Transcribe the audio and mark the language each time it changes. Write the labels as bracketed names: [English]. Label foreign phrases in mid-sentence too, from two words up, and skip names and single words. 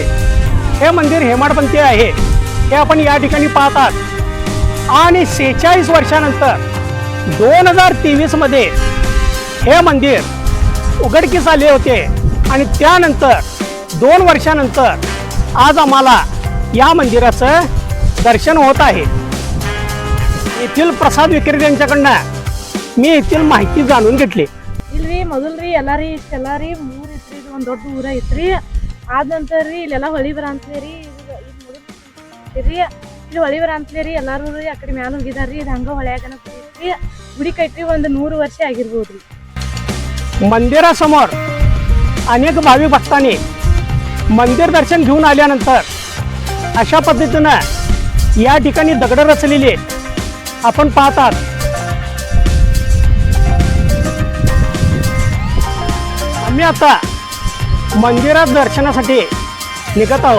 [Marathi] हे मंदिर हेमाडपंथी आहे हे आपण या ठिकाणी पाहतात आणि 46 वर्षानंतर 2023 मध्ये हे मंदिर उघडकीस आले होते आणि त्यानंतर 2 वर्षानंतर आज आम्हाला या मंदिराचं दर्शन होत आहे. येथील प्रसाद विक्रेत्यांच्याकडनं मी येथील ಮಾಹಿತಿ जाणून घेतली. [Kannada] ಇಲ್ರಿ ಮೊದಲ್ರಿ ಎಲ್ಲಾರಿ ಇಷ್ಟೆಲ್ಲ ರೀ ಮೂರು ಇತ್ರಿ ಇದು ಒಂದು ದೊಡ್ಡ ಊರ ಐತ್ರಿ. ಆದ ನಂತರ ರೀ ಇಲ್ಲೆಲ್ಲ ಹೊಳಿ ಬರ ಅಂತಲೇ ರೀ ಇಲ್ಲಿ ಹೊಳಿ ಬರ ಅಂತಲೇ ರೀ ಎಲ್ಲಾರು ರೀ ಆ ಕಡೆ ಮ್ಯಾಲ ಹೋಗಿದಾರ್ರಿ. ಇದು ಹಂಗ ಹೊಳ್ಯಾಗನ ಐತ್ರಿ. ಗುಡಿ ಕಟ್ಟಿ ಒಂದು 100 ವರ್ಷ ಆಗಿರ್ಬೋದ್ರಿ. [Marathi] मंदिरासमोर अनेक भाविक भक्तांनी मंदिर दर्शन घेऊन आल्यानंतर अशा पद्धतीनं या ठिकाणी दगड रचलेली आपण पाहतात. आम्ही आता मंदिरात दर्शनासाठी निघत आहोत.